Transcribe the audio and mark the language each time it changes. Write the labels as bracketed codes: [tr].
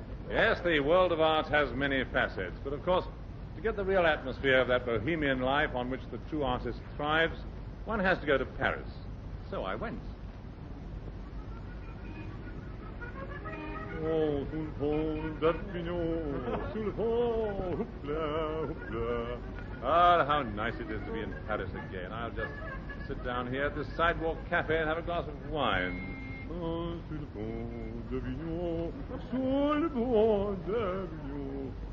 [en] Yes, the world of art has many facets, but of course, to get the real atmosphere of that bohemian life on which the true artist thrives, one has to go to Paris. So I went. [fr] Oh, sous le pont d'Avignon, sous le pont, hoopla, hoopla. [en] Ah, how nice it is to be in Paris again. I'll just sit down here at this sidewalk cafe and have a glass of wine. [fr] Oh, sous le pont d'Avignon, sous le pont d'Avignon.